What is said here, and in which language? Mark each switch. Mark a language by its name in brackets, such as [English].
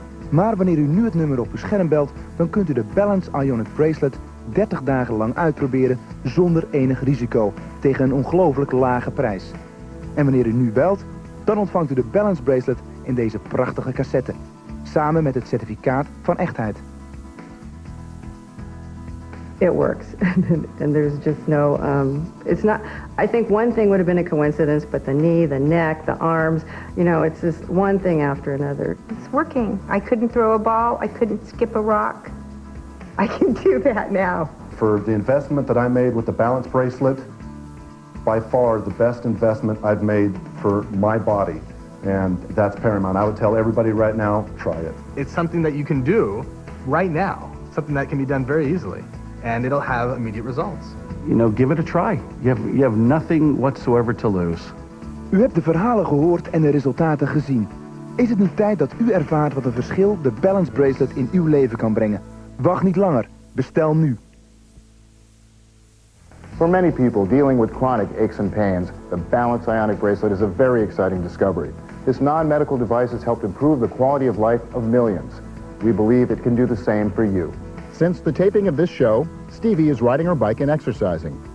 [Dutch] Maar wanneer u nu het nummer op uw scherm belt, dan kunt u de Balance Ionic Bracelet 30 dagen lang uitproberen zonder enig risico tegen een ongelooflijk lage prijs. En wanneer u nu belt, dan ontvangt u de Balance Bracelet in deze prachtige cassette, samen met het certificaat van echtheid. [English] It works, and there's just no, it's not, I think one thing would have been a coincidence, but the knee, the neck, the arms, it's just one thing after another. It's working. I couldn't throw a ball. I couldn't skip a rock. I can do that now. For the investment that I made with the Balance Bracelet, by far the best investment I've made for my body, and that's paramount. I would tell everybody right now, try it. It's something that you can do right now, something that can be done very easily, and it'll have immediate results. Give it a try. You have nothing whatsoever to lose. [Dutch] U hebt de verhalen gehoord en de resultaten gezien. Is het niet tijd dat u ervaart wat een verschil de Balance Bracelet in uw leven kan brengen? Wacht niet langer. Bestel nu. [English] For many people dealing with chronic aches and pains, the Balance Ionic Bracelet is a very exciting discovery. This non-medical device has helped improve the quality of life of millions. We believe it can do the same for you. Since the taping of this show, Stevie is riding her bike and exercising.